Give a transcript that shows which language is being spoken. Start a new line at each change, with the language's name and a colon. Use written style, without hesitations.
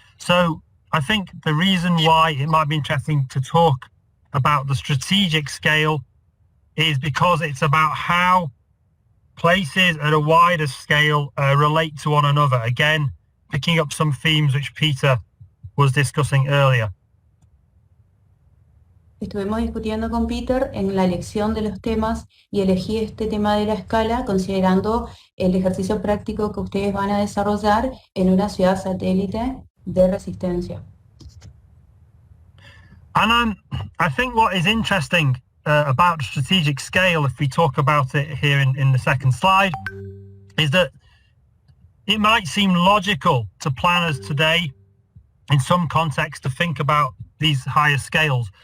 English: So I think the reason why it might be interesting to talk about the strategic scale is because it's about how places at a wider scale relate to one another. Again, picking up some themes which Peter was discussing earlier.
Spanish: Estuvimos discutiendo con Peter en la elección de los temas y elegí este tema de la escala considerando el ejercicio práctico que ustedes van a desarrollar en una ciudad satélite de resistencia.
English: And I think what is interesting about strategic scale, if we talk about it here in the second slide, is that it might seem logical to planners today in some context to think about these higher scales.